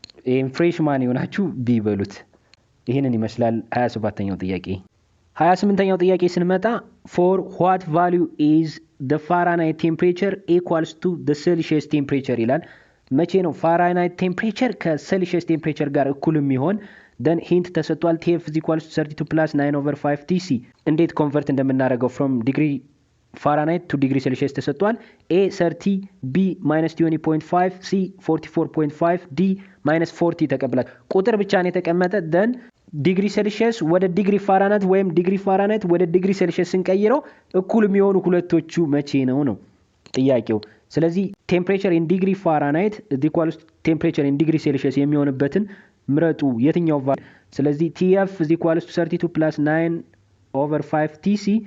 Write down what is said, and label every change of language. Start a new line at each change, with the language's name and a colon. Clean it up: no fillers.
Amharic: ይሄን ፍሬሽማን ይሆናችሁ B በሉት። ይሄንን ይመስላል 27ኛው ጥያቄ። 28ኛው ጥያቄ ስንመጣ
English: for what value is the Fahrenheit temperature equals to the Celsius temperature
Amharic: ይላል። መቼ ነው ፋራናይት ቴምፕሬቸር ከሴልሺየስ ቴምፕሬቸር ጋር እኩል የሚሆን? then hint ተሰጥቷል
English: TF is equals to 32 plus 9/5 TC።
Amharic: እንዴት ኮንቨርት እንደምናደርገው from degree ፋራናይት 2 ዲግሪ ሴልሺየስ ተሰጥቷል። A 30 B -20.5 C 44.5 D -40 ተቀብላል። ቁጥር ብቻ ነው የተቀመጠ። then ዲግሪ ሴልሺየስ ወደ ዲግሪ ፋራናይት ወይም ዲግሪ ፋራናይት ወደ ዲግሪ ሴልሺየስ ስንቀይረው እኩል የሚሆኑ ሁለቶቹ መቼ ነው ጥያቄው። ስለዚህ ቴምፕሬቸር ኢን ዲግሪ ፋራናይት ኢኳልስ ቴምፕሬቸር ኢን ዲግሪ ሴልሺየስ የሚሆንበትን ምረጡ የትኛው ቫልዩ። ስለዚህ TF ኢኳልስ 32 + 9/5 TC